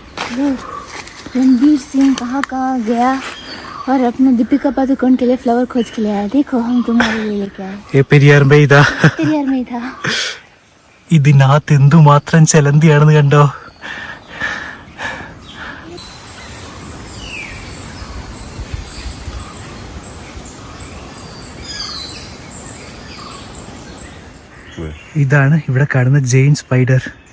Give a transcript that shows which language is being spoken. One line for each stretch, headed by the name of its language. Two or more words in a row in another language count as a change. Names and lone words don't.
Hindi: रणबीर सिंह कहाँ कहाँ गया और अपने दीपिका पादुकोण के लिए फ्लावर खोज के लिए आया. देखो हम तुम्हारे लिए लेके आए.
Malayalam: പെരിയാർ ഇതാ
Hindi: पेरियार में था.
Malayalam: ഇതിനകത്ത് എന്തുമാത്രം ചെലന്തിയാണെന്ന് കണ്ടോ. ഇതാണ് ഇവിടെ കാണുന്ന
English: giant spider.